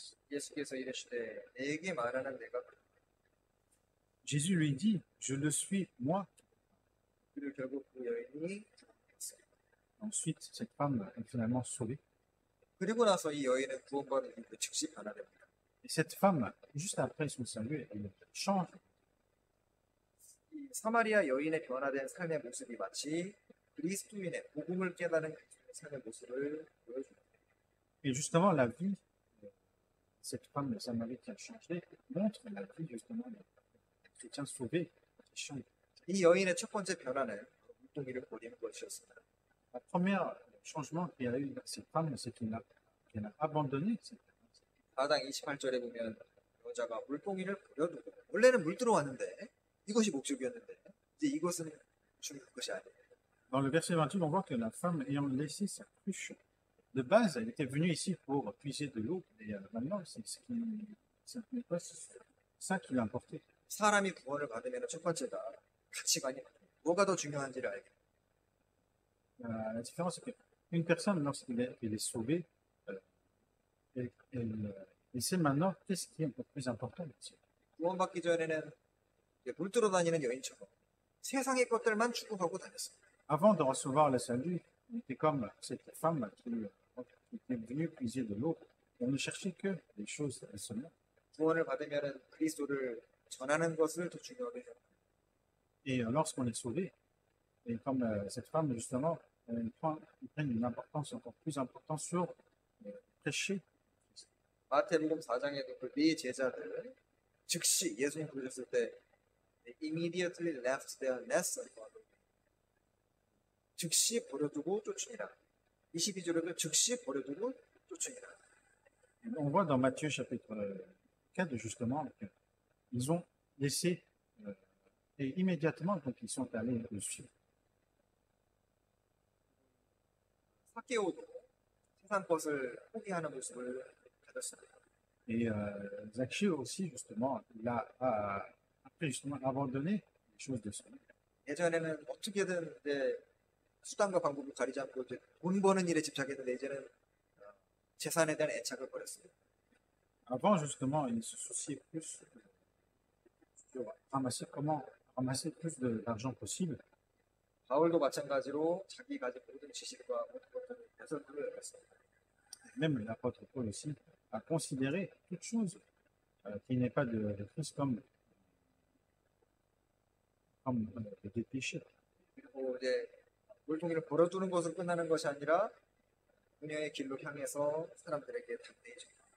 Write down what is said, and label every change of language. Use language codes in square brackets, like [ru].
[ko] 예수께서 이르시되 내게 말하는 내가 [fr] Jésus lui dit, je le suis, moi. [ko] 그리고 결국 그 여인이 [fr] Ensuite, cette femme est finalement sauvée. [ko] 그리고 나서 이 여인은 구원받은 이후에 즉시 변화됩니다. [fr] Et cette femme, juste après son salut, elle change. [ko] 이 사마리아 여인의 변화된 삶의 모습이 마치 그리스도인의 복음을 깨달은 그리스도인의 삶의 모습을 보여줍니다. [fr] Et justement, la vie de cette femme de Samarie qui a changé montre la vie justement des chrétiens sauvés qui changent. [ko] 이 여인의 첫 번째 변화는 물동이를 버리는 것이었습니다. [fr] Le premier changement qu'il y a eu dans cette femme, c'est qu'elle a abandonné cette femme. [ko] 4장 28절에 보면 여자가 물동이를 버려두고 원래는 물 들어왔는데 이것이 목적이었는데 이제 이것은 주는 것이 아니에요. [fr] Dans le verset 28, on voit que la femme ayant laissé sa cruche, de base, elle était venue ici pour puiser de l'eau, et maintenant, c'est pas ça qui l'a emporté. [ko] 사람이 구원을 받으면 첫 번째가 가치관이 뭐가 더 중요한지를 알게. [fr] La différence, c'est qu'une personne, lorsqu'elle est sauvée, elle sait maintenant qu'est-ce qui est un peu plus important. [ko] 구원받기 전에는 물 들어 다니는 여인처럼 세상의 것들만 추구하고 다녔습니다. [fr] Avant de recevoir le salut, on était comme cette femme qui était venue puiser de l'eau. On ne cherchait que des choses seulement. [ko] 구원을 받으면 그리스도를 전하는 것을 더 중요하게 해요. [fr] Et lorsqu'on est sauvé, et comme cette femme, justement, elle prend une importance encore plus importante sur prêcher. [ko] 마태복음 4장에도 그 네 제자들 즉시 예수님 부르셨을 때 [en] immediately left their nets and followed. [ko] 즉시 버려두고 쫓으니라. 22절에도 즉시 버려두고 쫓으니라. [fr] On voit dans Matthieu chapitre 4 justement qu'ils ont laissé et immédiatement donc ils sont allés le suivre. [ko] 사케오도 세상 것을 포기하는 모습을 가졌습니다. [fr] Et Zaché aussi justement il a après justement abandonné les choses de ce monde. [ko] 예전에는 어떻게든 이제 수단과 방법을 가리지 않고 이제 돈 버는 일에 집착했는데 이제는 재산에 대한 애착을 버렸어요. [fr] Avant, justement, il se souciait plus de ramasser comment ramasser plus d'argent possible. [ko] 바울도 마찬가지로 자기 가진 모든 지식과 모든 것들을 배설물로 여겼어요. [fr] Même l'apôtre Paul aussi a considéré toute chose qui n'est pas de Christ comme des péchés. [ko] 그리고 이제 물통이를 벌어두는 것으로 끝나는 것이 아니라 은혜의 길로 향해서 사람들에게 담대히 줍니다.